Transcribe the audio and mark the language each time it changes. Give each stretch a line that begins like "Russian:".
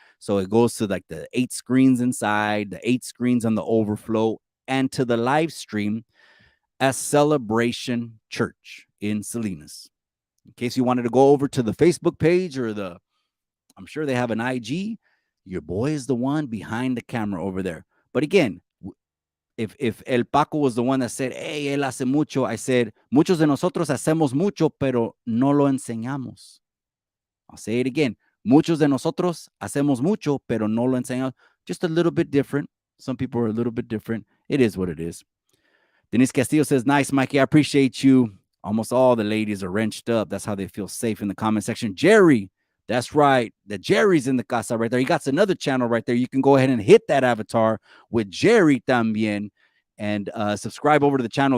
English: So it goes to like the 8 screens inside, the 8 screens on the overflow, and to the live stream at Celebration Church in Salinas. In case you wanted to go over to the Facebook page or I'm sure they have an IG, your boy is the one behind the camera over there. But again, if El Paco was the one that said, hey,
Spanish: él hace mucho,
English: I said,
Spanish: muchos de nosotros hacemos mucho, pero no lo enseñamos.
English: I'll say it again.
Spanish: Muchos de nosotros hacemos mucho, pero no lo enseñamos.
English: Just a little bit different. Some people are a little bit different. It is what it is. Denise Castillo says, nice, Mikey. I appreciate you. Almost all the ladies are wrenched up. That's how they feel safe in the comment section. Jerry, that's right. The Jerry's in the casa right there. He got another channel right there. You can go ahead and hit that avatar with Jerry también and subscribe over to the channel.